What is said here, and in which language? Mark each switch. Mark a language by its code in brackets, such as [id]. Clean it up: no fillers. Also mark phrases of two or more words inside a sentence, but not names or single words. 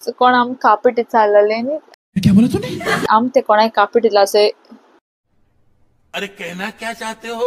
[kok] कोण आम कापीट चालले नी [hi] क्या बोला तूने? [kok] आम ते कोणाक कापीट दिला असे [hi] अरे कहना क्या चाहते हो?